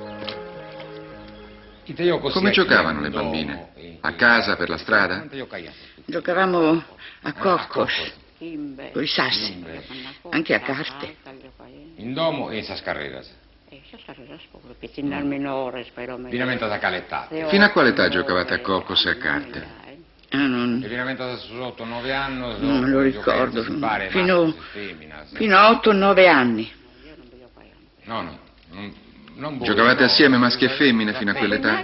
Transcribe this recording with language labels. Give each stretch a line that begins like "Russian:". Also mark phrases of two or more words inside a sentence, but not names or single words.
Italian: Come giocavano le bambine? A casa, per la strada? Giocavamo a coccos, con i sassi, anche a carte.
Sardinian: In domo e sa scarreras. Finamente da calettate.
Italian: Fino a quale età giocavate a coccos e a carte? E finamente sotto 9 anni? Non me lo ricordo. Fino a 8-9 anni. No. Giocavate assieme maschi e femmine fino a quell'età?